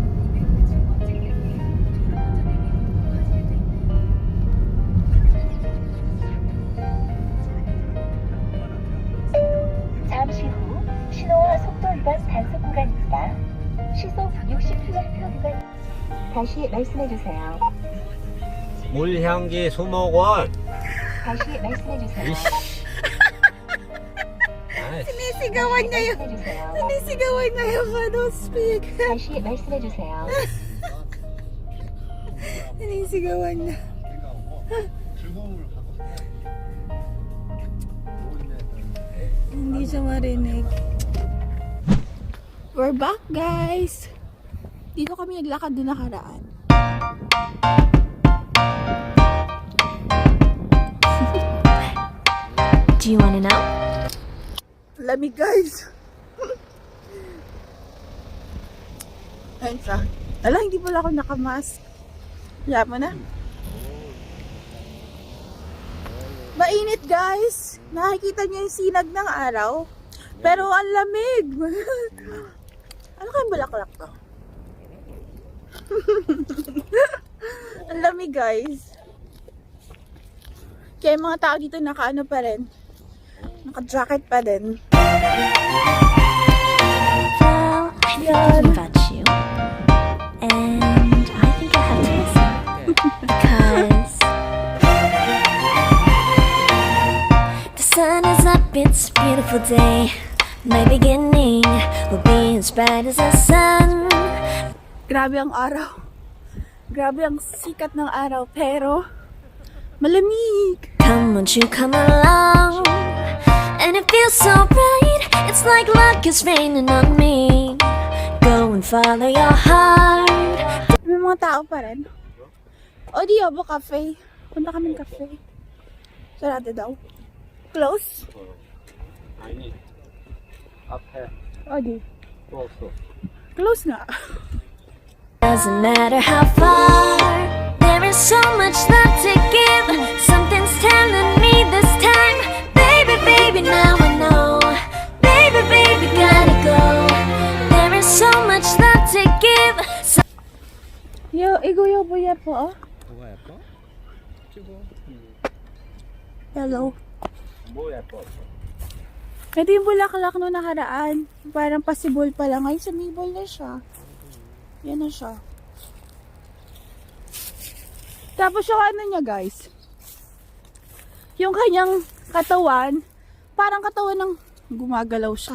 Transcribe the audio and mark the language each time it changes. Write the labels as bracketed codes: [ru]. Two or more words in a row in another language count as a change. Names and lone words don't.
[ko] 잠시 후 신호와 속도 위반 단속 구간입니다. 시속 60km 구간. 다시 말씀해 주세요. 물향기 수목원. 다시 말씀해 주세요. 아이씨. [tl] Sinisigawan niya yung, [ko] 말씀해 주세요. [tl] sinisigawan niya yung ano, [en] speak. [ko] 다시 말씀해 주세요. [tl] Sinisigawan niya. Hindi siya marinig. [en] We're back, guys. [tl] Dito kami naglakad doon nakaraan. [en] Do you want to know? [tl] Lamig, guys. Ayun siya. Ala, hindi pala ako nakamask. Kaya mo na. Mainit, guys. Nakikita niyo yung sinag ng araw. Pero ang lamig. [en] Ano kayong [tl] bulaklak to? Ang lamig, guys. Kaya yung mga tao dito nakaano pa rin. Naka-jacket pa din. [en] Well, I've been thinking about you. And I think I have to listen. Because the sun is up, it's a beautiful day. My beginning will be as bright as the sun. [tl] Grabe ang araw. Grabe ang sikat ng araw. Pero, malamig. Come, won't you come along? And it feels so bright. It's like luck is raining on me. Go and follow your heart. May mga tao pa rin. O, Diobo Cafe. Punta kami ng cafe. Sarado daw. Close? [ko] 아니. 앞에 [tl] O, di. [ko] 또 없어. [tl] Close nga. [en] Doesn't matter how far. There is so much love to give. Something's telling me this time. Baby, baby, now I know. Baby, baby, gotta go. There is so much love to give. Yo, iguyo-buya po, oh. [ko] 뭐가 예뻐? 찍어. [en] Hello. [ko] 뭐 예뻐? [tl] Ito yung bulaklak no nakaraan. Parang pasibol pa lang. Ngayon sumibol na siya. Yan na siya. Tapos yung ano niya, guys. Yung kanyang katawan, parang katawan ng gumagalaw siya.